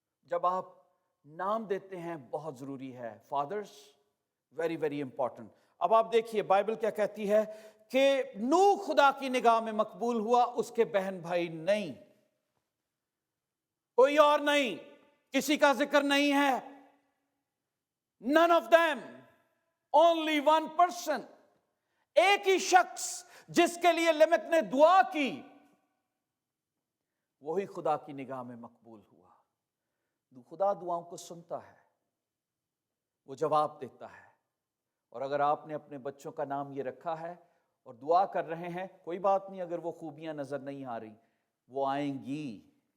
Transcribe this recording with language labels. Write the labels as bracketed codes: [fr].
[ur] جب آپ نام دیتے ہیں بہت ضروری ہے. [en] Fathers very very important. [ur] اب آپ دیکھیے بائبل کیا کہتی ہے کہ نوح خدا کی نگاہ میں مقبول ہوا, اس کے بہن بھائی نہیں, کوئی اور نہیں, کسی کا ذکر نہیں ہے. [en] None of them, only one person. [ur] ایک ہی شخص جس کے لیے لمک نے دعا کی, وہی خدا کی نگاہ میں مقبول ہوا. خدا دعاؤں کو سنتا ہے, وہ جواب دیتا ہے. اور اگر آپ نے اپنے بچوں کا نام یہ رکھا ہے اور دعا کر رہے ہیں, کوئی بات نہیں اگر وہ خوبیاں نظر نہیں آ رہی, وہ آئیں گی.